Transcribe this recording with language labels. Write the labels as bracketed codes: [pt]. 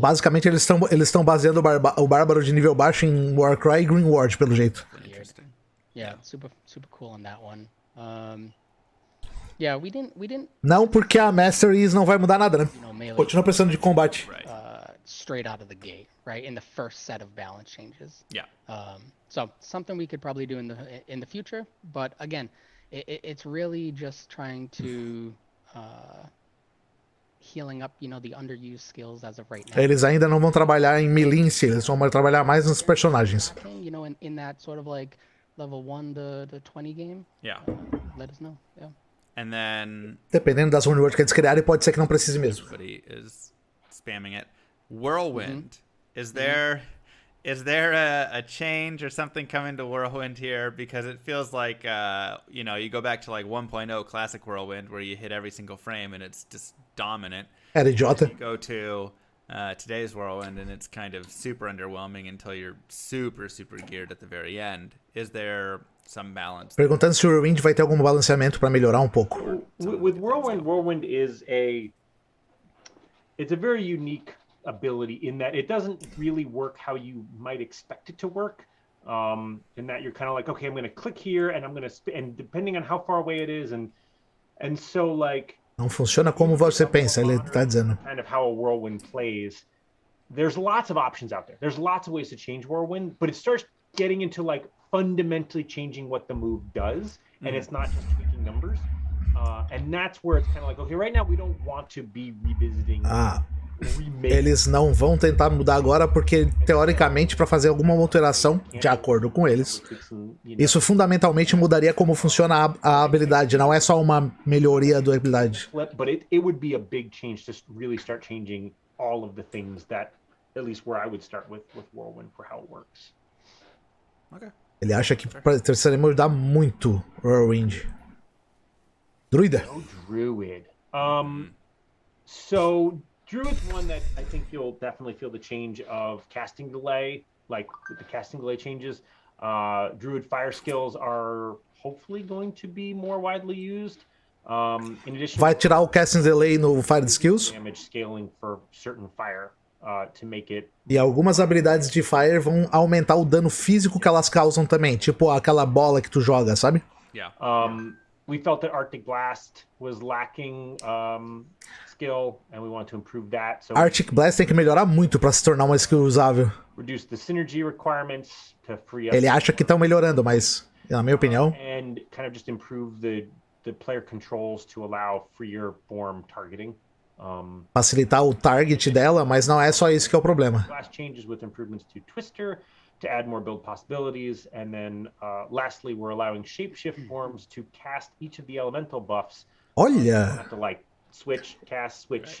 [pt] Basicamente, eles estão baseando o Bárbaro de nível baixo em Warcry e Green Ward, pelo jeito. [en] interesting. yeah, super cool on that one. Yeah, we didn't [pt] Não porque a Masteries não vai mudar nada, né? [en] melee [pt] Continua precisando de combate. [en] Right. straight out of the gate, right? In the first set of balance changes. Yeah. So something we could probably do in the future, but again, it's really just trying to healing up, the underused skills as of right now. [pt] Eles ainda não vão trabalhar em melee em si, eles vão trabalhar mais nos personagens. [en] In that sort of like level 1 to 20 game. Yeah. Let us know. Yeah. And then [pt] Dependendo das rewards que eles criarem, pode ser que não precise mesmo. [en] everybody is spamming it. Whirlwind. Is there Is there a change or something coming to Whirlwind here? Because it feels like, you go back to like 1.0 Classic Whirlwind where you hit every single frame and it's just dominant. [pt] Era idiota. [en] You go to today's Whirlwind and it's kind of super underwhelming until you're super, super geared at the very end. Is there some balance? [pt] Perguntando se o Whirlwind vai ter algum balanceamento para melhorar pouco. [en] With Whirlwind is it's a very unique ability in that it doesn't really work how you might expect it to work. In that you're kind of like, okay, I'm going to click here and I'm going to and depending on how far away it is and so like [pt] Não funciona como você pensa, ele tá dizendo. [en] kind of how a Whirlwind plays. There's lots of options out there. There's lots of ways to change Whirlwind, but it starts getting into like fundamentally changing what the move does, and it's not just tweaking numbers. And that's where it's kind of like, okay, right now we don't want to be revisiting. [pt] Eles não vão tentar mudar agora porque, teoricamente, para fazer alguma alteração, de acordo com eles, isso fundamentalmente mudaria como funciona a habilidade, não é só uma melhoria da habilidade. [en] But it would be a big change to really start changing all of the things that, at least where I would start with Whirlwind for how it works. Okay. [pt] Ele acha que precisaria mudar muito o Whirlwind. Druida. [en] No Druid. So Druid's one that I think you'll definitely feel the change of casting delay, like with the casting delay changes. Druid fire skills are hopefully going to be more widely used. In addition, [pt] vai tirar o casting delay no fire skills. [en] Damage scaling for certain fire to make it. [pt] E algumas habilidades de fire vão aumentar o dano físico que elas causam também, tipo aquela bola que tu joga, sabe? [en] Yeah. We felt that Arctic Blast was lacking skill, and we want to improve that. So [pt] Arctic Blast tem que melhorar muito para se tornar uma skill usável. [en] Reduce the synergy requirements to free up. [pt] Ele acha que estão melhorando, mas na minha opinião. [en] And kind of just improve the player controls to allow freer form targeting. [pt] Facilitar o target dela, mas não é só isso que é o problema. [en] Last changes with improvements to Twister to add more build possibilities, and then lastly, we're allowing shapeshift forms to cast each of the elemental buffs. [pt] Olha! [en] To like switch, cast, switch.